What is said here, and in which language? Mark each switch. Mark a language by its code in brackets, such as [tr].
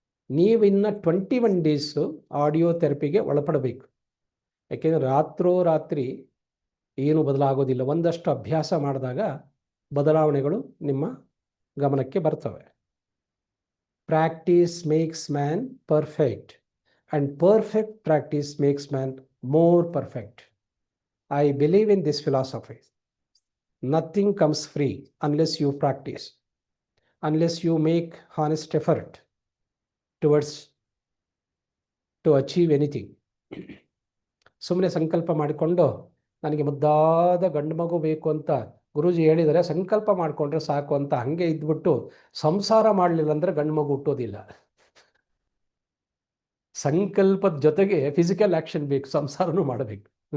[kn] ನೀವಿನ್ನು 21 days audio ಥೆರಪಿಗೆ ಒಳಪಡಬೇಕು. ಯಾಕೆಂದರೆ ರಾತ್ರಿ ಏನು ಬದಲಾಗೋದಿಲ್ಲ. ಒಂದಷ್ಟು ಅಭ್ಯಾಸ ಮಾಡಿದಾಗ ಬದಲಾವಣೆಗಳು ನಿಮ್ಮ ಗಮನಕ್ಕೆ ಬರ್ತವೆ. [en] Practice makes man perfect and perfect practice makes man more perfect. I believe in this philosophy. Nothing comes free unless you practice, unless you make honest effort towards to achieve anything. [kn] ಸುಮ್ಮನೆ ಸಂಕಲ್ಪ ಮಾಡಿಕೊಂಡು ನನಗೆ ಮುದ್ದಾದ ಗಂಡು ಮಗು ಬೇಕು ಅಂತ ಗುರೂಜಿ ಹೇಳಿದರೆ ಸಂಕಲ್ಪ ಮಾಡಿಕೊಂಡ್ರೆ ಸಾಕು ಅಂತ ಹಾಗೆ ಇದ್ಬಿಟ್ಟು ಸಂಸಾರ ಮಾಡಲಿಲ್ಲ ಅಂದರೆ ಗಂಡು ಮಗು ಹುಟ್ಟೋದಿಲ್ಲ. ಸಂಕಲ್ಪದ ಜೊತೆಗೆ ಫಿಸಿಕಲ್ ಆ್ಯಕ್ಷನ್ ಬೇಕು, ಸಂಸಾರನೂ ಮಾಡಬೇಕು.